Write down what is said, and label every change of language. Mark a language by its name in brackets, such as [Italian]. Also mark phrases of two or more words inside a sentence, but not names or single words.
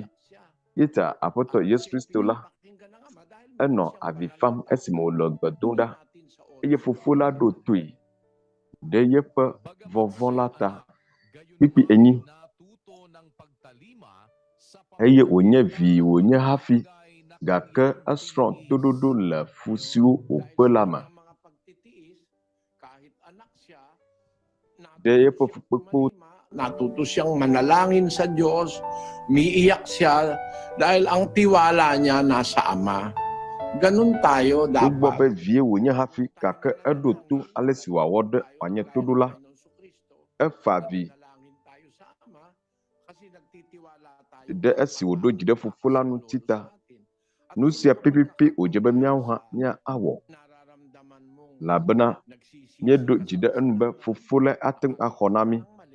[Ewe] Yeta Aƒetɔ Yesu Kristo la enɔ avi fam esime wòle gbe dom ɖa eye Fofo la ɖo toe ɖe yeƒe vɔvɔ̃ la ta kpikpi enyi eye wònye vi wònye hafi gake esrɔ̃ toɖoɖo le fu siwo wòƒe la me. Ɖe yeƒe fukpekpewo [Filipino] Natuto siyang manalangin sa Diyos, umiiyak siya dahil ang tiwala niya nasa Ama. Ganun tayo [Ewe] wogbɔ [Filipino] dapat. [Ewe] be vie wònye hafi gake eɖo to ale si wòawɔ ɖe wòanye toɖola. Efa avi ɖe esi wòɖo dzi ɖe Fofo la ŋuti ta. Nu sia pepepe wòdze be míawo hã míawɔ elabena míeɖo dzi ɖe enu be Fofo la ate ŋu axɔ na mí.